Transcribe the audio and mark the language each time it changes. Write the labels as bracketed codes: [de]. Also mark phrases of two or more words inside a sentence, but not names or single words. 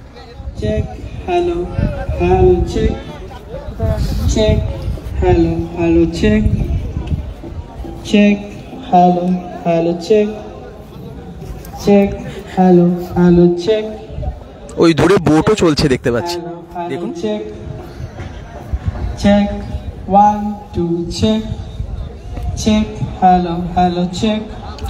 [en] check, hello, hello, check, check, hello, hello, check, check, hello, hello, check, check, hello, hello, check. [bn] ওই দূরে বোটও চলছে দেখতে পাচ্ছি, দেখুন। [en] Check, check, 1, 2, check, check, hello, hello, check.